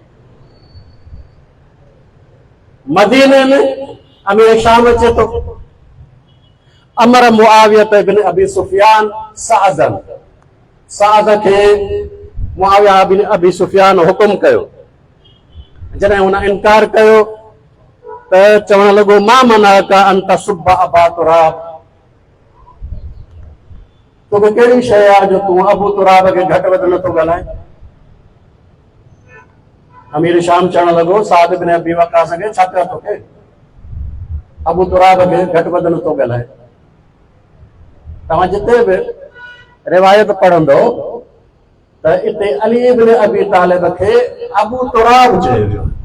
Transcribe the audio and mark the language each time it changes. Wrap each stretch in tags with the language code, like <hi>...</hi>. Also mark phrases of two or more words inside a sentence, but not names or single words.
<sd>मदीने में अमीर शाम अचे थो, अमर मुआविया इब्न अबी सुफियान सादन, साद खे मुआविया इब्न अबी सुफियान हुकुम कयो। जॾहिं हुन इनकार कयो त चवण लॻो,</sd> <ar>ما منعك أن تسب أبا تراب,</ar> <sd>तोखे कहिड़ी शइ आहे जो तूं अबू तुराब खे घटि वधि नथो ॻाल्हाए? अमीर शाम चवण लॻो साद इब्न अबी वक्कास खे, छा थियो तोखे? अबू तुराब खे घटि वधि नथो ॻाल्हाए। तव्हां जिते बि रिवायत पढ़ंदो त इते अली इब्न अबी तालिब खे अबू तुराब चयो वियो।</sd>